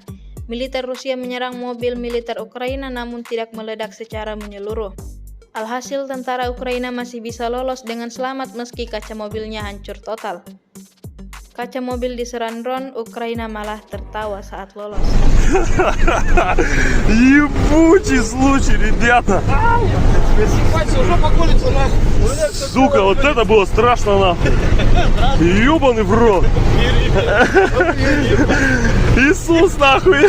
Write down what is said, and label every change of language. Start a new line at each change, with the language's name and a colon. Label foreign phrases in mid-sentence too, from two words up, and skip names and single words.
Indonesian: Militer Rusia menyerang mobil militer Ukraina namun tidak meledak secara menyeluruh. Alhasil tentara Ukraina masih bisa lolos dengan selamat meski kaca mobilnya hancur total. Kaca mobil diserang drone, Ukraina malah tertawa saat lolos.
Russian: Ебучий случай, ребята. Сука, вот это было страшно нахуй. Ёбаный в рот. Иисус нахуй.